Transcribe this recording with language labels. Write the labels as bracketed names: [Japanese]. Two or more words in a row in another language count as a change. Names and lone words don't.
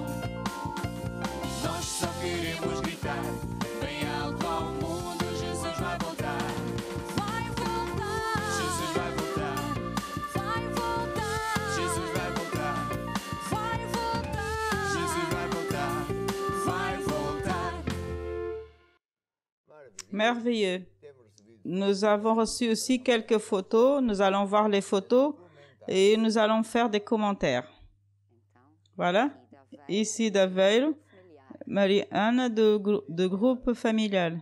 [Portuguese] Nós só queremos gritar bem alto ao mundo, Jesus vai voltar. Vai voltar. Jesus vai voltar. Vai voltar. Jesus vai voltar. Vai voltar. Jesus vai voltar. Vai voltar. [French] Merveilleux. Nous avons reçu aussi quelques photos. Nous allons voir les photos et nous allons faire des commentaires. Voilà. Ici d'Aveiro, Marie-Anne de groupe familial.